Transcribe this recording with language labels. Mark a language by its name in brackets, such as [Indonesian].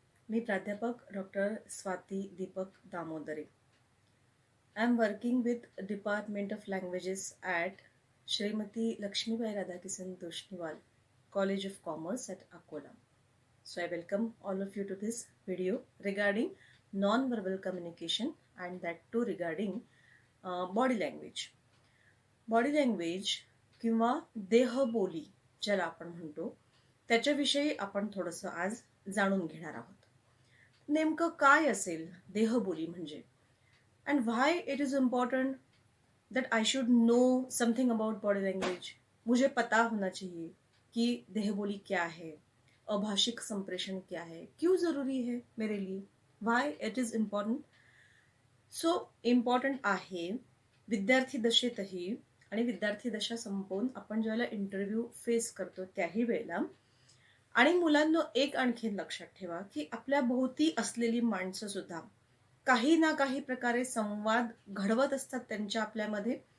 [Marathi] मी प्राध्यापक doctor Swati Deepak Damodare. [English] I am working with department of languages at Shrimati Laxmibai Radhakishan Toshniwal College of Commerce at Akola. So I welcome all of you to this video regarding non-verbal communication and that too regarding body language. [Marathi] Body language किंवा देहबोली ज्याला आपण म्हणतो त्याच्याविषयी आपण थोडंसं आज जाणून घेणार आहोत. नेमकं काय असेल देहबोली म्हणजे [English] And why it is important that I should know something about body language. [Hindi] मुझे पता होना चाहिए कि देहबोली क्या है, अभाषिक संप्रेषण क्या है, क्यों ज़रूरी है मेरे लिए, [English] Why it is important. [Marathi] So important आहे विद्यार्थी दशेतही आणि विद्यार्थी दशा संपवून आपण ज्यावेळेला इंटरव्ह्यू फेस करतो त्याही वेळेला. आणि मुलांनो, एक आणखीन लक्षात ठेवा की आपल्या भोवती असलेली माणसं सुद्धा काही ना काही प्रकारे संवाद घडवत असतात त्यांच्या आपल्यामध्ये.